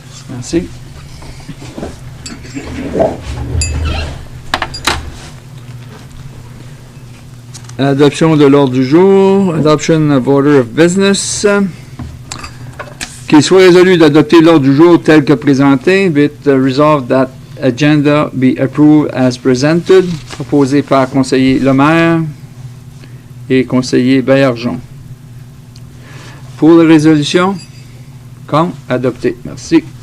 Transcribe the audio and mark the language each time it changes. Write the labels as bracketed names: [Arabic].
[French] Merci. Adoption de l'ordre du jour. [English] Adoption of order of business. [French] Qu'il soit résolu d'adopter l'ordre du jour tel que présenté. [English] Be it resolved that agenda be approved as presented. [French] Proposé par conseiller Lemaire et conseiller Baillargeon. Pour la résolution, contre, adopté. Merci.